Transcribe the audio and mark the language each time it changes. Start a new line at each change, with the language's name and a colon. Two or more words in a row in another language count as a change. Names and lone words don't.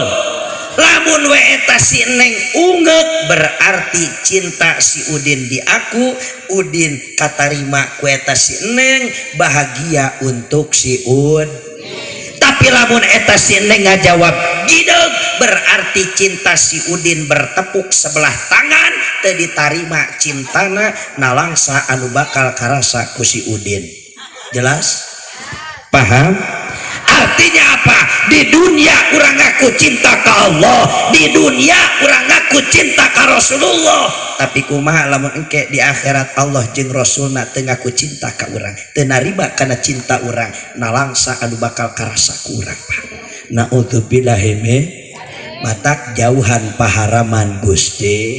Sundanese: Lamun we eta si Neng ungeuk berarti cinta si Udin di aku, Udin katarima ku eta si Neng,
Indonesian: bahagia untuk
Sundanese: si Ud. Tapi lamun eta si Neng ngajawab gideug
Indonesian: berarti cinta
Sundanese: si Udin
Indonesian: bertepuk sebelah tangan,
Sundanese: teu ditarima cintana, nalangsa anu bakal karasa ku si Udin.
Indonesian: Jelas? Paham? Artinya apa?
Sundanese: Di dunia urang ngaku cinta ka Allah, di dunia urang ngaku cinta ka Rasulullah, tapi kumaha lamun engke di akhirat Allah jeung Rasulna teu ngaku cinta ka urang, teu narima kana cinta urang, nalangsa anu bakal karasa ku urang.
Arabic: نعوذ بالله من
Sundanese: matak jauhan paharaman Gusti.